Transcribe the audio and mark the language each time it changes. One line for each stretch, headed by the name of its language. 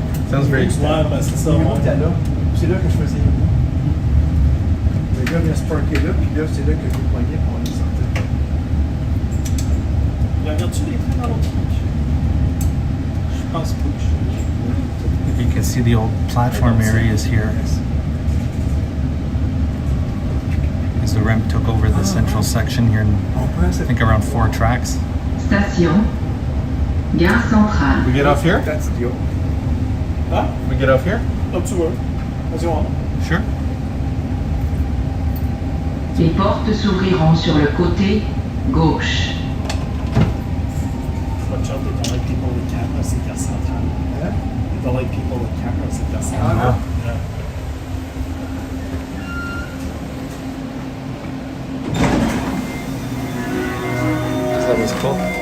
English: Sounds very
French: Ouais, ben c'est ça. C'est là que je faisais. Le gars vient se parker là, puis là, c'est là que je le poignais pour aller sortir. Regardes-tu les trains dans l'autre tranche? Je pense pas que je...
English: You can see the old platform areas here. As the REM took over the central section here, I think around 4 tracks.
French: Station, Gare Centrale.
English: We get off here? That's the old. Ah? We get off here? Up to her. As you want. Sure.
French: Les portes s'ouvriront sur le côté gauche.
English: Watch out, they don't like people with cameras at Gare Centrale. Huh? They don't like people with cameras at Gare Centrale. Ah, no. Yeah. That was cool.